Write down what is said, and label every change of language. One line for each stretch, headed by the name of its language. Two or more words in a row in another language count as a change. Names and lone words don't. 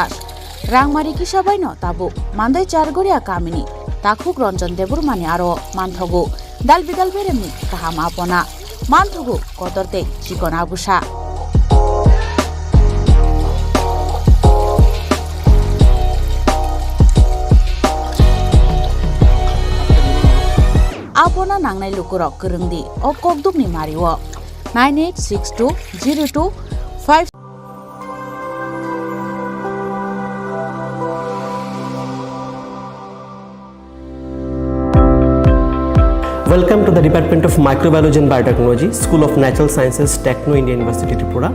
Garo: Rang mari kisha baino tabu, mandai chargoria kamini, takhuk ronjon debur mani aro manthogu, dal bidal beremni kaham apona, manthogu kotorte chikona busa. Apona nangnai lukurok kerengdi o kokdukni mariwo 986202
English: Welcome to the Department of Microbiology and Biotechnology, School of Natural Sciences, Techno India University, Tripura.